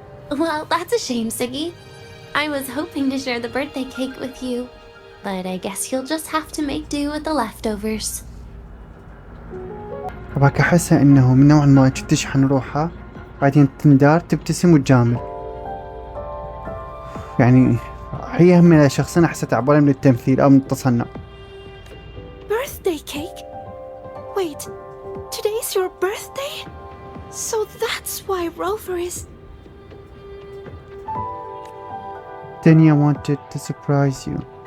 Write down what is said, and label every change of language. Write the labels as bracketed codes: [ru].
[en] Well, that's a shame, Siggy. I was hoping to share the birthday cake with you, but I guess you'll just have to make do with the leftovers. [ar] أباك أحسها إنه من نوع ما تشحن روحها بعدين تندار تبتسم وتجامل. يعني هي هم شخصين أحسن تعبانة من التمثيل أو من التصنع. [en] Birthday cake? Wait, today's your birthday? So that's why Rover is... Dania wanted to surprise you.